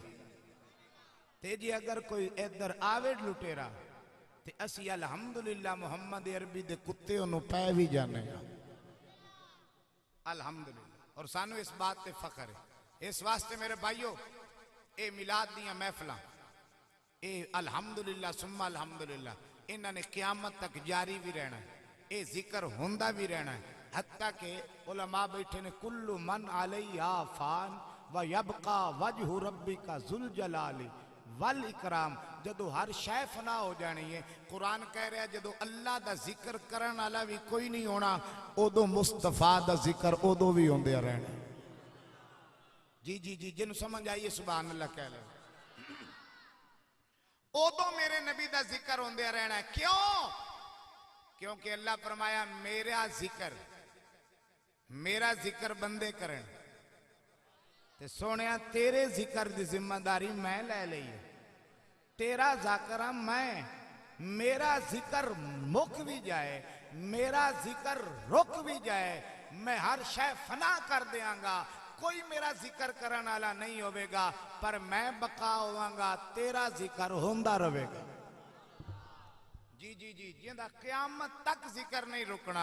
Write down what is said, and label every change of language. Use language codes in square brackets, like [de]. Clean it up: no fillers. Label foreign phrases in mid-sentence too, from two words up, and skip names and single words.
[pa] ਤੇ ਜੇ ਅਗਰ ਕੋਈ ਇਧਰ ਆਵੇ ਲੁਟੇਰਾ ਤੇ ਅਸੀਂ ਅਲਹਮਦੁਲਿੱਲਾਹ ਮੁਹੰਮਦ ਅਰਬੀ ਦੇ ਕੁੱਤੇ ਓਹਨੂੰ ਪੈ ਭੀ ਜਾਣੇ ਅਲਹਮਦੁਲਿੱਲਾਹ। ਔਰ ਸਾਨੂੰ ਇਸ ਬਾਤ ਤੇ ਫ਼ਖ਼ਰ ਹੈ। ਇਸ ਵਾਸਤੇ ਮੇਰੇ ਭਾਈਓ, ਯੇ ਮੀਲਾਦ ਦੀਆਂ ਮਹਫ਼ਿਲਾਂ, ਯੇ [ar] الحمد لله ثم الحمد لله, [pa] ਇਨ੍ਹੋਂ ਨੇ ਕ਼ਯਾਮਤ ਤਕ ਜਾਰੀ ਭੀ ਰਹਿਣਾ ਹੈ, ਯੇ ਜ਼ਿਕਰ ਹੋਂਦਾ ਭੀ ਰਹਿਣਾ ਹੈ। ਹੱਤਾ ਕੇ ਉਲਮਾ ਬੈਠੇ ਨੇ, [ar] كل من عليها فان ويبقى وجه ربك ذو الجلال والإكرام. [pa] ਜਦੋਂ ਹਰ ਸ਼ੈ ਫ਼ਨਾ ਹੋ ਜਾਣੀ ਹੈ, ਕੁਰਆਨ ਕਹਿ ਰਿਹਾ ਹੈ ਜਦੋਂ ਅੱਲਾਹ ਦਾ ਜ਼ਿਕਰ ਕਰਨ ਵਾਲਾ ਭੀ ਕੋਈ ਨਹੀਂ ਹੋਣਾ, ਉਦੋਂ ਮੁਸਤਫ਼ਾ ਦਾ ਜ਼ਿਕਰ ਉਦੋਂ ਭੀ ਹੋਂਦੇ ਰਹਿਣਾ। ਜੀ ਜੀ ਜੀ, ਜਿਨ੍ਹੋਂ ਸਮਝ ਆਇਏ [ar] سبحان الله [pa] ਕਹਿ ਲੋ। ਉਦੋਂ ਮੇਰੇ ਨਬੀ ਦਾ ਜ਼ਿਕਰ ਹੋਂਦੇ ਰਹਿਣਾ ਹੈ। ਕਿਉਂ? ਕਿਉਂਕਿ ਅੱਲਾਹ ਫ਼ਰਮਾਇਆ ਮੇਰਾ ਜ਼ਿਕਰ ਬੰਦੇ ਕਰੇਂ, ਤੇ ਸੋਹਣਿਆ ਤੇਰੇ ਜ਼ਿਕਰ ਕੀ ਜ਼ਿੰਮੇਦਾਰੀ ਮੈਂ ਲੇ ਲੀ ਹੈ। ਤੇਰਾ ਜ਼ਾਕਰਾ ਮੈਂ, ਮੇਰਾ ਜ਼ਿਕਰ ਮੁੱਕ ਭੀ ਜਾਏ, ਮੇਰਾ ਜ਼ਿਕਰ ਰੁਕ ਭੀ ਜਾਏ, ਮੈਂ ਹਰ ਸ਼ੈ ਫ਼ਨਾ ਕਰ ਦੇਂਗਾ, ਕੋਈ ਮੇਰਾ ਜ਼ਿਕਰ ਕਰਨੇ ਵਾਲਾ ਨਹੀਂ ਹੋਗਾ, ਪਰ ਮੈਂ ਬਕ਼ਾ ਹੋਵਾਂਗਾ, ਤੇਰਾ ਜ਼ਿਕਰ ਹੋਂਦਾ ਰਹੇਗਾ। ਜੀ ਜੀ ਜੀ, ਜਿੰਦਾ ਕ਼ਯਾਮਤ ਤਕ ਜ਼ਿਕਰ ਨਹੀਂ ਰੁਕਣਾ।